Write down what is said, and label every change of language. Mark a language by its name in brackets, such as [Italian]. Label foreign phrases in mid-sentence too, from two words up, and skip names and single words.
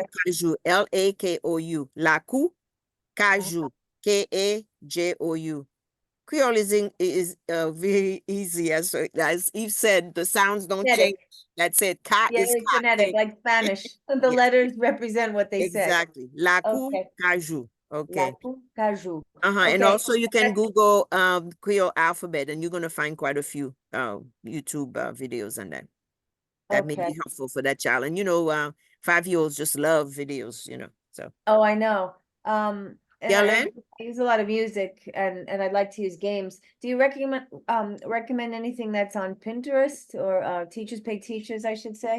[Haitian Creole] Cucajou, Lakou, La Cucajou, Kajou. [English] Creole is very easy, as Eve said. The sounds don't Phonetic. change. That's it. Cat Yeah, is it's cat. phonetic, like Spanish. The Yeah. letters represent what they say. Exactly. Lakou, Okay. Kajou. Okay. Caju. And Okay. also you can That's- Google Creole alphabet and you're gonna find quite a few YouTube videos on that. That may Okay. be helpful for that child. And 5-year-olds just love videos, So Oh, I know. And Yellen? I use a lot of music and I'd like to use games. Do you recommend anything that's on Pinterest or Teachers Pay Teachers, I should say?